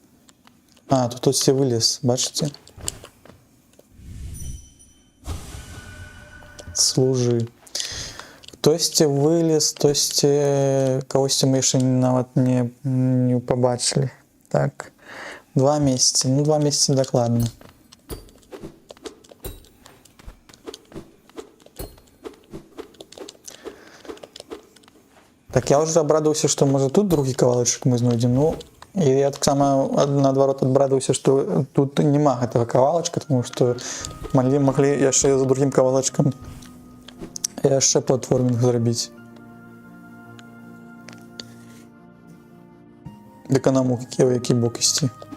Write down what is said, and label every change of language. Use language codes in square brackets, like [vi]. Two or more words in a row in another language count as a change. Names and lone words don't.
[be] А, тут все вылез, бачыце? служы. Хтосьці вылез, хтосьці кагосьці мы яшчэ нават не пабачылі. Так, 2 месяцы, ну 2 месяцы дакладна. [ru] Так, я уже обрадовался, что может тут [be] другі кавалачак мы знойдзем. Ну, і я таксама наадварот абрадаваўся, што тут няма гэтага кавалачка, тому што маглі яшчэ за другім кавалачкам яшчэ платформінг зрабіць. Дык а нам у які бок ісці?